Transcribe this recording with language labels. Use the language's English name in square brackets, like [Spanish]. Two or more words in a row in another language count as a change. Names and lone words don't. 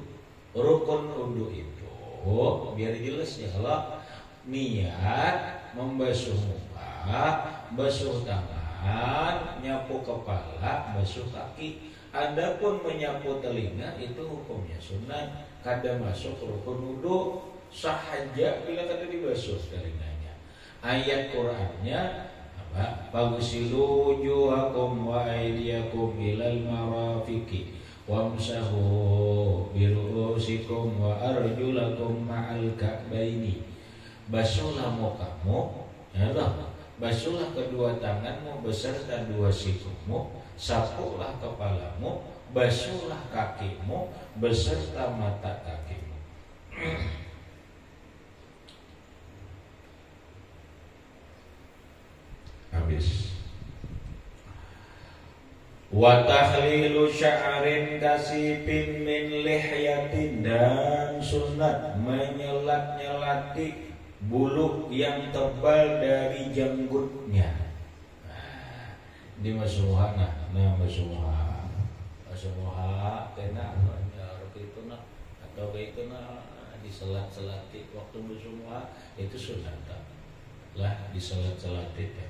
[Banjar] Rukun wudu itu biar jelas ya, kalau niat membasuh muka, basuh tangan, nyapu kepala, basuh kaki. Adapun menyapu telinga itu hukumnya sunat, kada masuk rukun wudu, sah aja bila kada dibasuh telinganya. Ayat Qur'annya [Arabic] فاغسلوا وجوهكم وأيديكم إلى المرافق وامسحوا برءوسكم وأرجلكم مع الكعبين. [Banjar] Basuhlah mukamu, ya Allah, basuhlah kedua tanganmu beserta dua sikumu, sapulah kepalamu, basuhlah kakimu beserta mata kakimu. Habis. [Arabic] وتخليل شعر كثيف من لحية, [Banjar] dan sunat menyelat-nyelati bulu yang tebal dari janggutnya. Di masuha masuha kena itu nah atau kayak itu nah diselat-selati waktu masuha itu sunat lah, diselat-selati ya.